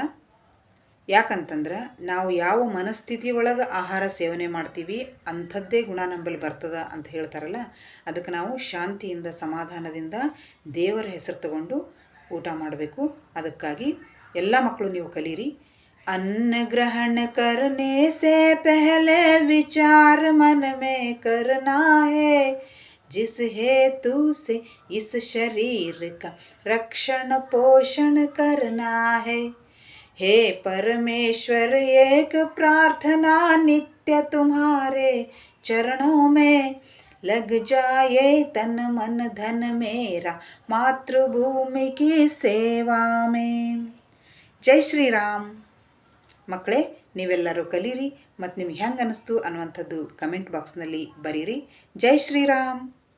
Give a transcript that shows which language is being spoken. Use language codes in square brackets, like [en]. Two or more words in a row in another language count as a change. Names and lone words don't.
[kn] ಯಾಕಂತಂದ್ರೆ ನಾವು ಯಾವ ಮನಸ್ಥಿತಿಯೊಳಗೆ ಆಹಾರ ಸೇವನೆ ಮಾಡ್ತೀವಿ ಅಂಥದ್ದೇ ಗುಣ ನಂಬಲ್ಲಿ ಬರ್ತದ ಅಂತ ಹೇಳ್ತಾರಲ್ಲ, ಅದಕ್ಕೆ ನಾವು ಶಾಂತಿಯಿಂದ ಸಮಾಧಾನದಿಂದ ದೇವರ ಹೆಸರು ತಗೊಂಡು ಊಟ ಮಾಡಬೇಕು. ಅದಕ್ಕಾಗಿ ಎಲ್ಲ ಮಕ್ಕಳು ನೀವು ಕಲೀರಿ. [hi] अन्न ग्रहण करने से पहले विचार मन में करना है, जिस हेतु से इस शरीर का रक्षण पोषण करना है. हे परमेश्वर, एक प्रार्थना नित्य तुम्हारे चरणों में लग जाए तन मन धन मेरा मातृभूमि की सेवा में. जय श्री राम. [kn] ಮಕ್ಕಳೇ, ನೀವೆಲ್ಲರೂ ಕಲೀರಿ ಮತ್ತು ನಿಮ್ಗೆ ಹೆಂಗೆ ಅನ್ನಿಸ್ತು ಅನ್ನುವಂಥದ್ದು [en] comment boxನಲ್ಲಿ [kn] ಬರೀರಿ. [hi] जय श्रीराम.